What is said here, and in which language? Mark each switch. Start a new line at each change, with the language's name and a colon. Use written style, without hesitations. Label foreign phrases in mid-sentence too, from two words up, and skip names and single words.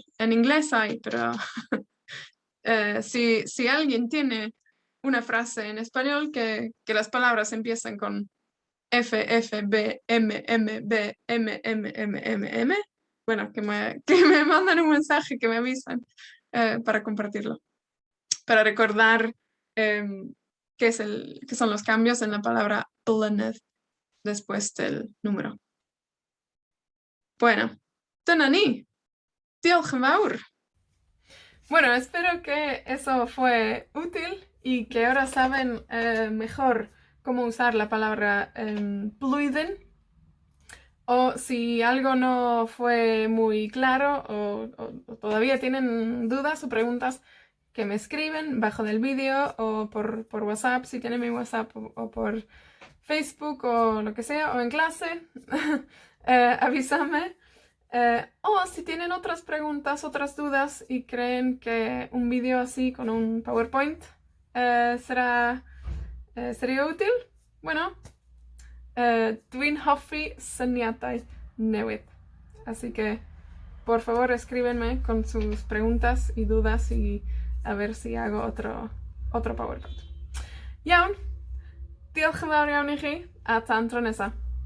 Spanish: En inglés hay, pero si alguien tiene una frase en español que las palabras empiezan con F, F, B, M, M, B, M, M, M, M, M, bueno, que me mandan un mensaje, que me avisan para compartirlo. Para recordar qué son los cambios en la palabra blynedd. después del número. Bueno,
Welsh: dyna ni. Diolch yn fawr.
Spanish: Bueno, espero que eso fue útil y que ahora saben mejor cómo usar la palabra blwyddyn. O si algo no fue muy claro o todavía tienen dudas o preguntas, que me escriben bajo del vídeo o por WhatsApp, si tienen mi WhatsApp, o por Facebook o lo que sea, o en clase, avísame. O si tienen otras preguntas, otras dudas y creen que un vídeo así con un PowerPoint sería útil, bueno,
Welsh: dwi'n hoffi syniadau newydd.
Spanish: Así que, por favor, escríbenme con sus preguntas y dudas y a ver si hago otro PowerPoint.
Welsh: Iawn, diolch yn fawr iawn i chi, a tan tro nesa.